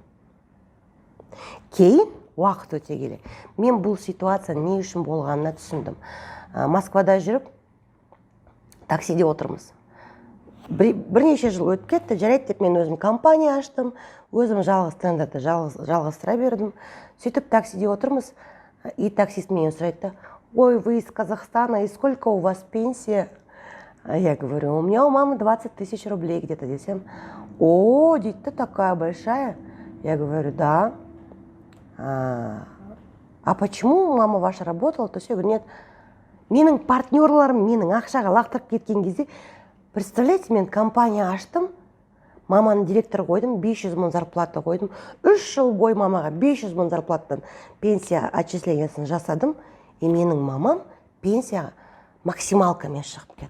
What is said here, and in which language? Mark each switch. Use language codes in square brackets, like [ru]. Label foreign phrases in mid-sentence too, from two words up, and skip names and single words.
[kk] Кейін, уақыт өте келе, мен бұл ситуация не үшін болғанына түсіндім. Москвада жүріп, таксиде отырмыз. Бірнеше жыл өтіп кетті, жарайды деп мен өзім компания аштым, өзім жалғыз тендерді жалғастыра бердім. Сөйтіп таксиде отырмыз, и таксист менен сұрайды: ой, [ru] вы из Казахстана, и сколько у вас пенсия? Я говорю, у меня у мамы 20 тысяч рублей где-то десем. О, дейді, такая большая. Я говорю, да. А почему мама ваша работала? То есть я говорю, нет. [kk] Менің партнерларым менің ақшаға лақтырып кеткен кезде, представляете, мен компания аштым, маманы директор қойдым, 500 мың зарплата қойдым. 3 жыл бой мамаға 500 мың зарплаттан пенсия отчислениясын жасадым, и менің мамам пенсияға максималкамен шығып кетті.